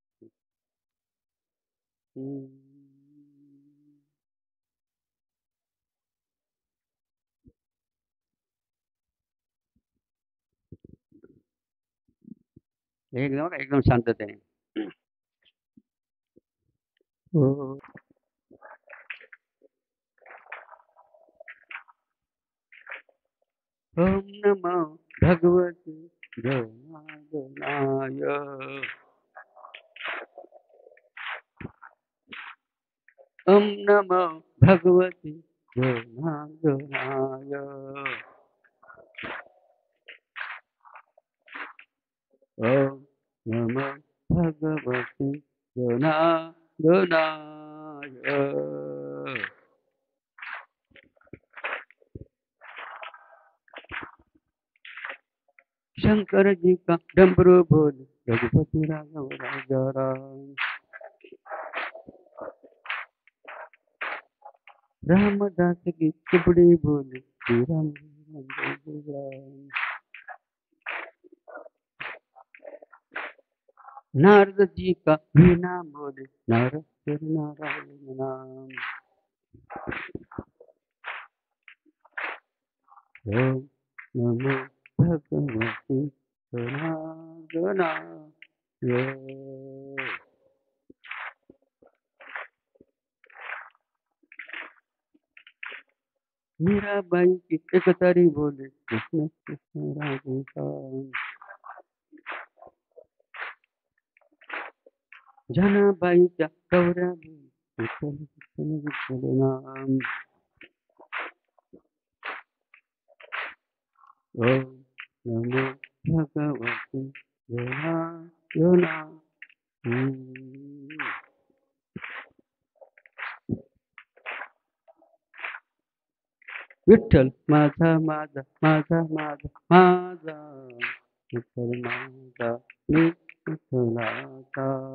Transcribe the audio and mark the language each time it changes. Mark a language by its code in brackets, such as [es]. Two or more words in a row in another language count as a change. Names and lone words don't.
[mr] एकदम शांततेने. हो. [sa] ओम नमो भगवते जनार्दनाय, ओम नमो भगवते जनार्दनाय, ओम नमो भगवते जनार्दनाय. [hi] शंकर जी का डमरू बोल, रघुपति राघव राजा राम, रामदास की चुपड़ी बोले, श्री राम राम, नारद जी का भी नाम बोले, नारद नारायण नाम, [sa] ओम नमो भगवते जनार्दनाय. [hi] मीराबाई की एक तारी बोले, कृष्ण कृष्ण राधे श्याम, [mr] जनाबाईच्या गौऱ्या बोले, विठ्ठल विठ्ठल विठ्ठल नाम, [sa] ओम नमो भगवते गणा [mr] विठ्ठल माझा माझा माझा माझा माझा विठ्ठल माझा मी विठ्ठलाचा